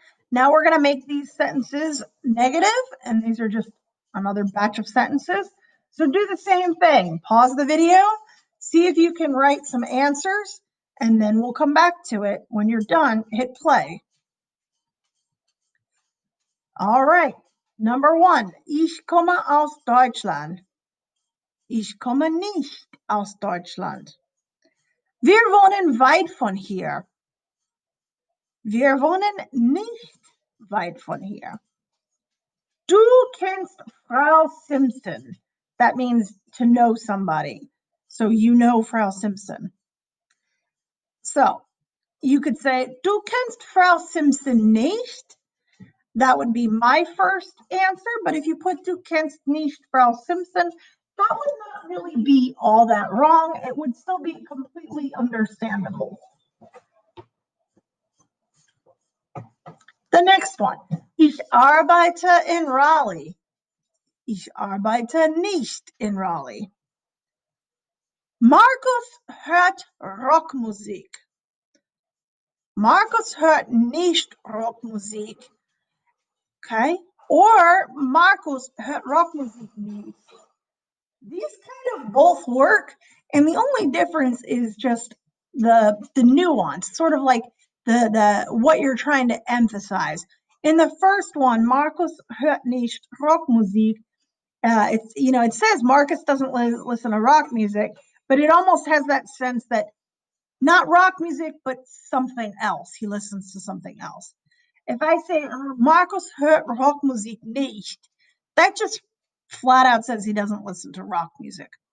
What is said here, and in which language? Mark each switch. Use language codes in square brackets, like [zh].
[en] Now we're going to make these sentences negative, and these are just another batch of sentences. So do the same thing. Pause the video, see if you can write some answers, and then we'll come back to it. When you're done, hit play. All right. [de] Number 1, ich komme aus Deutschland. Ich komme nicht aus Deutschland. Wir wohnen weit von hier. Wir wohnen nicht weit von hier. Du kennst Frau Simpson. [en] That means to know somebody. So you know Frau Simpson. So you could say, [de] du kennst Frau Simpson nicht. [en] That would be my first answer. But if you put [de] du kennst nicht Frau Simpson, [en] that would not really be all that wrong. It would still be completely understandable. The next one. [de] Ich arbeite in Raleigh. Ich arbeite nicht in Raleigh. Markus hört Rockmusik. Markus hört nicht Rockmusik. Okay? Or Markus hört Rockmusik nicht. [en] These kind of both work, and the only difference is just the nuance, sort of like the what you're trying to emphasize. In the first one, [de] Markus hört nicht Rockmusik. [en] It says Marcus doesn't listen to rock music, but it almost has that sense that not rock music, but something else. He listens to something else. If I say [de] Marcus hört Rockmusik nicht, [en] that just flat out says he doesn't listen to rock music.